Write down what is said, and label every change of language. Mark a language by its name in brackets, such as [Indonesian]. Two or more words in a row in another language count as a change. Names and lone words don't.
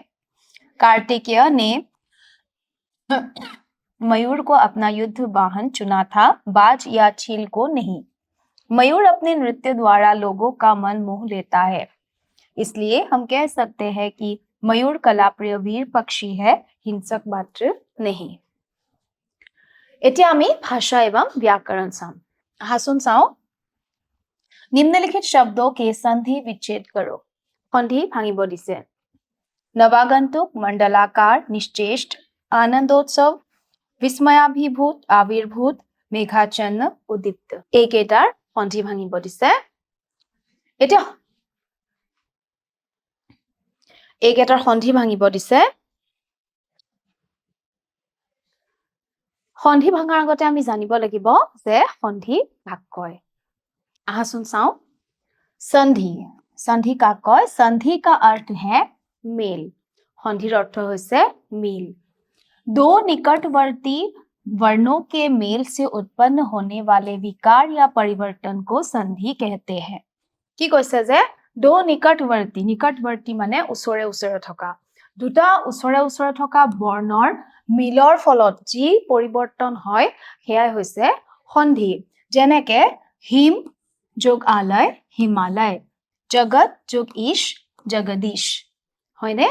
[Hindi] कार्तिकेय ने मयूर को अपना युद्ध वाहन चुना था, बाज या छील को नहीं। मयूर अपने नृत्य द्वारा लोगों का मन मोह लेता है, इसलिए हम कह सकते हैं कि मयूर कलाप्रिय वीर पक्षी है, हिंसक मात्र नहीं। [Assamese] এতিয়া আমি [Hindi] भाषा एवं व्याकरण [Assamese] चाम। আহাচোন চাওঁ। [Hindi] निम्नलिखित शब्दों के संधि विच्छेद करो। [Assamese] সন্ধি ভাঙিব দিছে। [Hindi] नवागंतुक, मंडलाकार, निश्चेष्ट, आनंदोत्सव, विस्मयाभिभूत, आविर्भूत, मेघाच्छन्न, उद्दीप्त। [Assamese] এইকেইটাৰ সন্ধি ভাঙিব দিছে। এতিয়া এইকেইটাৰ সন্ধি ভাঙিব দিছে। संधि भाঙাৰ আগতে আমি জানিব লাগিব যে संधि কাক কয়। আহাচোন চাও। সন্ধি, সন্ধি কাক কয়? [Hindi] संधि का अर्थ है मेल। [Assamese] সন্ধিৰ অৰ্থ হৈছে মেল। [Hindi] दो निकटवर्ती वर्णों के मेल से उत्पन्न होने वाले विकार या परिवर्तन को संधि कहते हैं। [Assamese] কি কৈছে যে [Hindi] दो निकटवर्ती, [Assamese] निकटवर्ती মানে ওচৰে ওচৰে থকা, দুটা ওচৰে ওচৰে থকা বৰ্ণৰ মিলৰ ফলত যি পৰিৱৰ্তন হয় হেয়াই হৈছে সন্ধি। যেনেকে হিম যোগ আলয়, হিমালয়, জগত যোগ ঈশ, জগদীশ, হয়নে?